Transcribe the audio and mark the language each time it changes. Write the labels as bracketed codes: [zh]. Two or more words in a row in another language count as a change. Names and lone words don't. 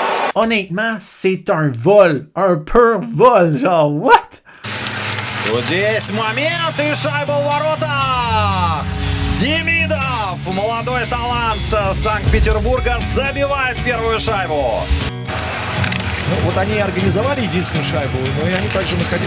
[fr] Honnêtement, c'est un vol. Un pur vol. Genre, [en] what? [ru] Вот здесь момент и шайба в воротах. Демидов, молодой талант Санкт-Петербурга, забивает первую шайбу. Ну, вот они организовали единственную шайбу, но и они также находили...